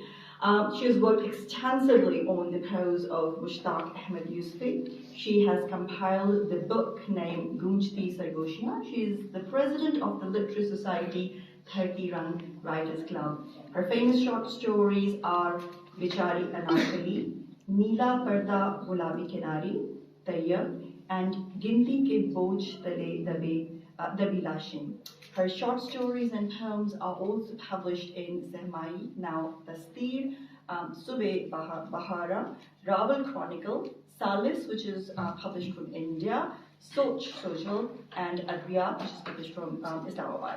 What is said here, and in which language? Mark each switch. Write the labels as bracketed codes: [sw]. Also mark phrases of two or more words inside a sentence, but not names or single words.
[en] She has worked extensively on the prose of Mushtaq Ahmed Yusufi. She has compiled the book named Gunjti Sargoshiyan. She is the president of the Literary Society Dharti Rang Writers Club. Her famous short stories are Bichari Anarkali, Neela Parda Gulabi Kinari, Tayyab, and Ginti Ke Boj Tale Dabi Lashin. Her short stories and poems are also published in Zehmai, now Tastir, Sube Bahara, Rawal Chronicle, Salis, which is published from India, Soch Social, and Adviyat, which is published from Islamabad.